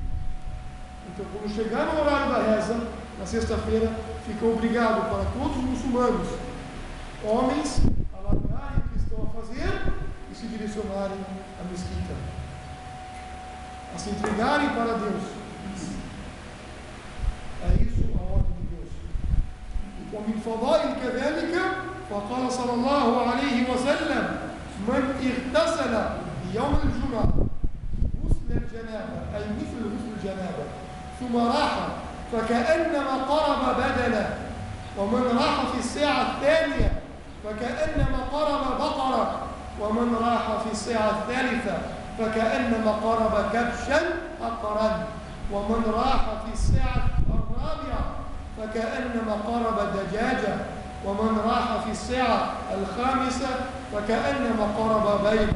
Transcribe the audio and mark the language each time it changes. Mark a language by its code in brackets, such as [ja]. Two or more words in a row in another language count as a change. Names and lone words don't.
[pt] Então, quando chegar no horário da reza, na sexta-feira, fica obrigado para todos os muçulmanos, homens, a largarem o que estão a fazer e se direcionarem à mesquita, a se entregarem para Deus. É isso a ordem de Deus. [ar] ومن فضائل كذلك فقال صلى الله عليه وسلم: من اغتسل يوم الجمعة غسل الجنابة، أي مثل غسل الجنابة، ثم راح فكأنما قرب بدنه، ومن راح في الساعة الثانية فكأنما قرب بقرة، ومن راح في الساعة الثالثة فكأنما قرب كبشا أقرا، ومن راح في الساعة الرابعة فكأنما قرب دجاجة، ومن راح في الساعة الخامسة فكأنما قرب بيضة.